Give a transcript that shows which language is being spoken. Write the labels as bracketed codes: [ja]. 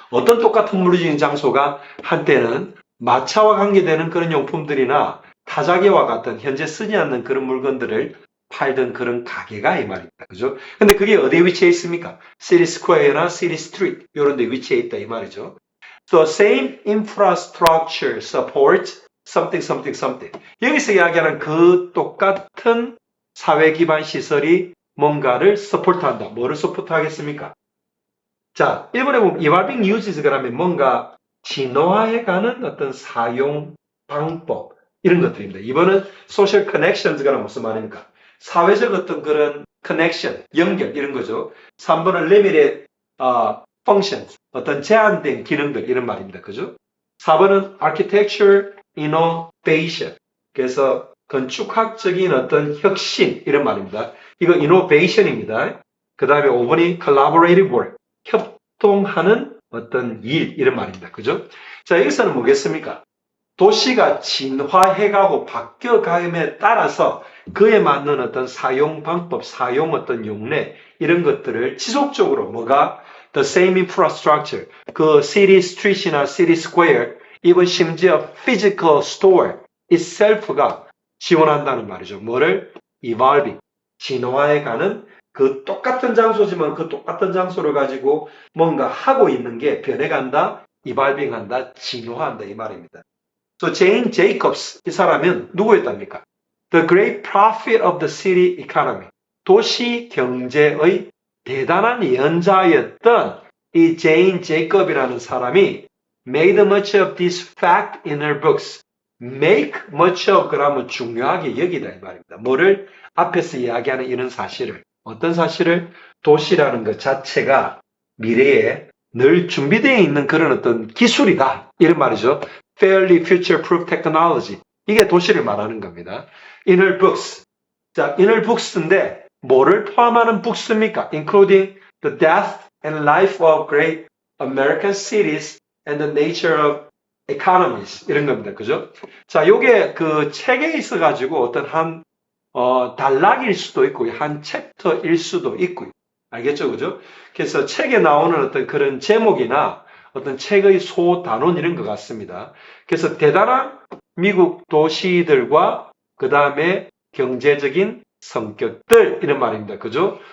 [ko] 어떤 똑같은 물리적인 장소가 한때는 마차와 관계되는 그런 용품들이나 타자기와 같은 현재 쓰지 않는 그런 물건들을 팔던 그런 가게가 이 말입니다. 그죠? 근데 그게 어디에 위치해 있습니까? 시티 스퀘어나 시티 스트리트 이런 데 위치해 있다 이 말이죠. [en] The same infrastructure supports something, something, something. [ko] 여기서 이야기하는 그 똑같은 사회 기반 시설이 뭔가를 서포트한다. 뭐를 서포트하겠습니까? 자, 일본에 보면 [en] evolving uses [ko] 그러면 뭔가 진화해가는 어떤 사용 방법 이런 것들입니다. 이번은 [en] social connections [ko] 가 무슨 말입니까? 사회적 어떤 그런 connection, 연결 이런 거죠. 3번은 [en] limited functions, [ko] 어떤 제한된 기능들 이런 말입니다. 그죠? [en] 4번은 architecture innovation. [ko] 그래서 건축학적인 어떤 혁신 이런 말입니다. 이거 innovation입니다. 그 다음에 5번이 [en] collaborative work. [ko] 협동하는 어떤 일 이런 말입니다. 그죠? 자, 여기서는 뭐겠습니까? 도시가 진화해가고 바뀌어감에 따라서 그에 맞는 어떤 사용 방법, 사용 어떤 용례 이런 것들을 지속적으로 뭐가 [en] the same infrastructure, [ko] 그 [en] city street [ko] 이나 [en] city square, even [ko] 심지어 [en] physical store itself [ko] 가 지원한다는 말이죠. 뭐를? evolving, 진화해가는 그 똑같은 장소지만 그 똑같은 장소를 가지고 뭔가 하고 있는 게 변해간다, evolving 한다, 진화한다 이 말입니다. So Jane Jacobs 이 사람은 누구였답니까? [en] The great prophet of the city economy. [ko] 도시 경제의 대단한 예언자였던 이 제인 제이컵이라는 사람이 [en] made much of this fact in her books. make much of [ko] 그러면 중요하게 여기다 이 말입니다. 뭐를 앞에서 이야기하는 이런 사실을 어떤 사실을 도시라는 것 자체가 미래에 늘 준비되어 있는 그런 어떤 기술이다 이런 말이죠. [en] Fairly future-proof technology. [ko] 이게 도시를 말하는 겁니다. [en] Inner books. [ko] 자, [en] inner books [ko] 인데 뭐를 포함하는 books입니까? [en] Including the death and life of great American cities and the nature of economies. [ko] 이런 겁니다. 그죠? 자, 요게 그 책에 있어가지고 어떤 한 단락일 수도 있고 한 챕터일 수도 있고요. 알겠죠? 그죠? 그래서 책에 나오는 어떤 그런 제목이나 어떤 책의 소단원 이런 것 같습니다. 그래서 대단한 미국 도시들과 그 다음에 경제적인 성격들 이런 말입니다. 그죠?